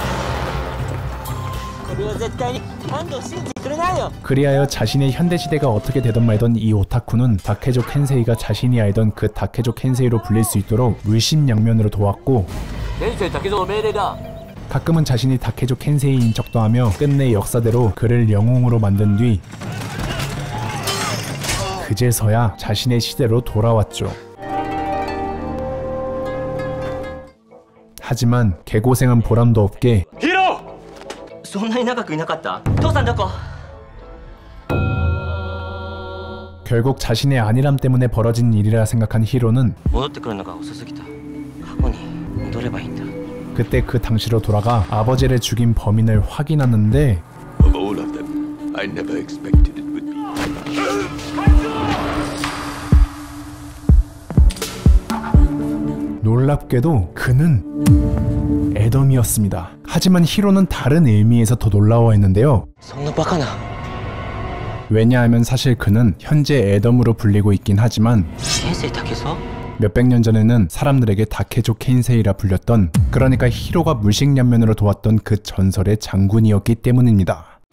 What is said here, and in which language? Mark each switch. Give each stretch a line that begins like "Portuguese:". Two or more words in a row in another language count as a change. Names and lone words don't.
Korean: 그리하여 자신의 현대시대가 어떻게 되던 말던 이 오타쿠는 다케조 켄세이가 자신이 알던 그 다케조 켄세이로 불릴 수 있도록 물심양면으로 도왔고 가끔은 자신이 다케조 켄세이인 척도 하며 끝내 역사대로 그를 영웅으로 만든 뒤 그제서야 자신의 시대로 돌아왔죠. 하지만 개고생한 보람도 없게 히로!
Japanese: そんなに長くいなかった? 父さんどこ?
Korean: 결국 자신의 안일함 때문에 벌어진 일이라 생각한 히로는
Japanese: 戻ってくるのが遅すぎた. 過去に戻ればいいんだ.
Korean: 그때 그 당시로 돌아가 아버지를 죽인 범인을 확인하는데
English: Of all of them, I never expected it would be.
Korean: 놀랍게도 그는 애덤이었습니다. 하지만 히로는 다른 의미에서 더 놀라워했는데요. 왜냐하면 사실 그는 현재 애덤으로 불리고 있긴 하지만 몇백 년 전에는 사람들에게 다케조 켄세이라 불렸던, 그러니까 히로가 물식양면으로 도왔던 그 전설의 장군이었기 때문입니다.